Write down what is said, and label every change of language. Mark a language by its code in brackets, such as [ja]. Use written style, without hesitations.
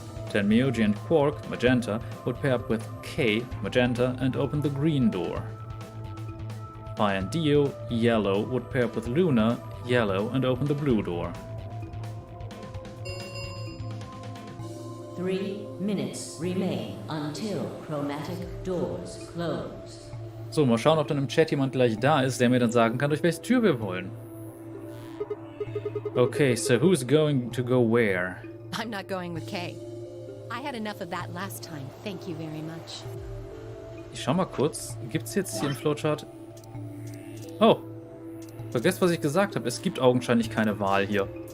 [en] Tenmyoji and Quark, Magenta, would pair up with K, Magenta, and open the green door. Phi and Dio, Yellow, would pair up with Luna, Yellow, and open the blue door. 3 minutes remain until chromatic doors close. [de] So, mal schauen, ob dann im Chat jemand gleich da ist, der mir dann sagen kann, durch welche Tür wir wollen. [en] Okay, so who's going to go where? I'm not going with Kay. I had enough of that last time. Thank you very much. [de] Ich schau mal kurz. Gibt's jetzt hier im Flowchart? Oh. Vergesst, was ich gesagt habe. Es gibt augenscheinlich keine Wahl hier.